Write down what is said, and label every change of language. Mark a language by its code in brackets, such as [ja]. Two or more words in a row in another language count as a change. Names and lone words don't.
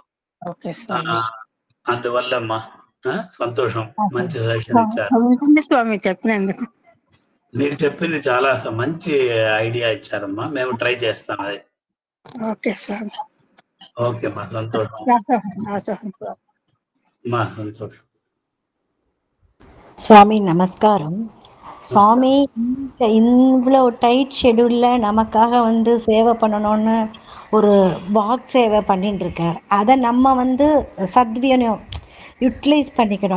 [te] అందువల్ల అమ్మా సంతోషం, మంచి సజెషన్ ఇచ్చారు. మీరు చెప్పింది చాలా మంచి ఐడియా ఇచ్చారమ్మా, మేము ట్రై చేస్తాం అది. ఓకే మా సంతోషం. [ta] சுவாமி நமஸ்காரம். சுவாமி இவ்வளோ [en] tight schedule [ta] நமக்காக சேவை பண்ணணும்னு ஒரு வாக் சேவை பண்ணிட்டு இருக்கார். அதை நம்ம சத்வினியோகம் யூட்டிலைஸ் பண்ணிக்கணும்.